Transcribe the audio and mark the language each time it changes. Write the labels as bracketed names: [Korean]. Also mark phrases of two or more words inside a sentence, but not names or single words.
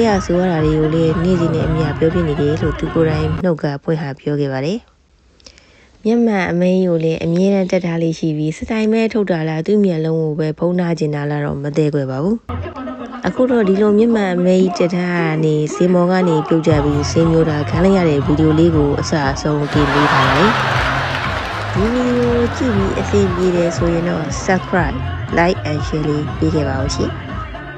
[Burmese] ရဆိုရတာတွေကိုလည်းနေ့စဉ်နဲ့အမြပြောပြနေတယ်လို့သူကိုယ်တိုင်နှုတ်ကဖွင့်ဟာပြောခဲ့ပါတယ်မျက်မှန်အမေကြီးကိုလည်းအမြဲတမ်းတက်ထားလေးရှိပြီးစတိုင်မဲထုတ်တာလားသူ့မျက်လုံးကိုပဲဖုံးထားကျင်တာလားတော့မသိကြပါဘူးအခုတော့ဒီလိုမျက်မှန်အမေကြီးတက်ထားကနေစေမော်ကနေပြုတ်ကြပြီးဆေးမျိုးတာခံလိုက်ရတဲ့ဗီဒီယိုလေးကိုအစအဆုံးတင်ပေးထားပါတယ်ဒီဗီဒီယိုကြည့်ပြီးအဆင်ပြေတယ်ဆိုရင်တော့ [English] subscribe like and share [Burmese] လေးပေးခဲ့ပါဦးရှင်